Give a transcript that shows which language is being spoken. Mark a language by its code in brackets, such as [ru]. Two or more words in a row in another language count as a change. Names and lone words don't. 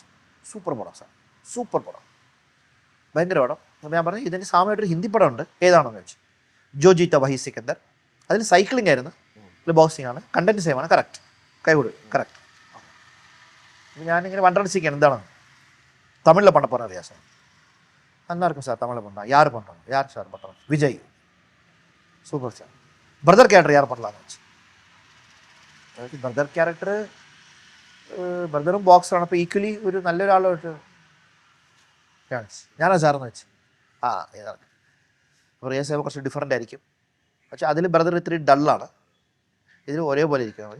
[ml] സൂപ്പർ പടം സാർ, സൂപ്പർ പടം, ഭയങ്കര പടം. അപ്പോൾ ഞാൻ പറഞ്ഞു ഇതിന് സാമയായിട്ടൊരു ഹിന്ദി പടം ഉണ്ട്, ഏതാണെന്ന് വെച്ചു. ജോ ജീത്ത വഹി സിക്കന്ദർ. അതിൽ സൈക്ലിംഗ് ആയിരുന്നു, ബോക്സിംഗ് ആണ്, [en] content same [ml] ആണ്, കറക്റ്റ്, കൈകൊടു കറക്റ്റ്. ഞാനിങ്ങനെ വണ്ടടിച്ചിരിക്കുകയാണ് എന്താണ് [ta] தமிழில் பண்ண போகிறேன் ரியா சார். நல்லா இருக்கும் சார், தமிழில் பண்ணலாம். யார் பண்ணுறாங்க, யார் சார் பண்ணுறாங்க? விஜய். சூப்பர் சார். [en] brother character [ta] யார் பண்ணலாம்னு വെച്ച്. [en] brother character [ml] ബ്രദറും ബോക്സറാണ്, അപ്പോൾ ഈക്വലി ഒരു നല്ലൊരാളായിട്ട് ഞാനാ സാറെന്ന് വെച്ച്. ഏതാണ് അപ്പോൾ റിയാ സാഹിബ് കുറച്ച് ഡിഫറൻ്റ് ആയിരിക്കും, പക്ഷേ അതിൽ ബ്രദർ ഇത്തിരി ഡള്ളാണ്, ഇതിൽ ഒരേപോലെ ഇരിക്കുന്നത്.